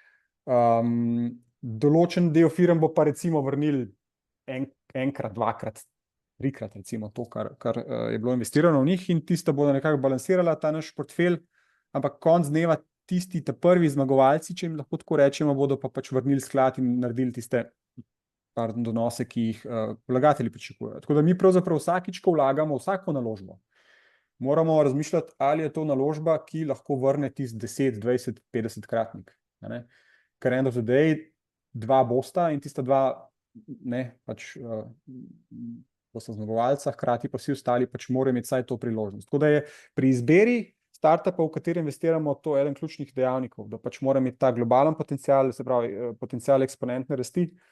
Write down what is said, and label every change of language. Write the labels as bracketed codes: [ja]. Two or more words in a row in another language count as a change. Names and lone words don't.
[sl] Določen del firm bo pa recimo vrnil enkrat, dvakrat, trikrat recimo to, kar je bilo investirano v njih in tista bodo nekako balansirala ta naš portfelj, ampak konec dneva tisti prvi zmagovalci, če jim lahko tako rečemo, bodo pa pač vrnili sklad in naredili tiste donose, ki jih vlagatelji pričakujejo. Tako da mi pravzaprav vsakič, ko vlagamo vsako naložbo, moramo razmišljati, ali je to naložba, ki lahko vrne tisti 10, 20, 50-kratnik, a ne. Ker [en] end of the day, [sl] dva bosta in tista dva, ne, pač bosta zmagovalca, hkrati pa vsi ostali pač morajo imeti vsaj to priložnost. Tako da je pri izbiri startupa, v katerem investiramo, to eden ključnih dejavnikov, da pač mora imeti ta globalen potencial, se pravi, potencial eksponentne rasti,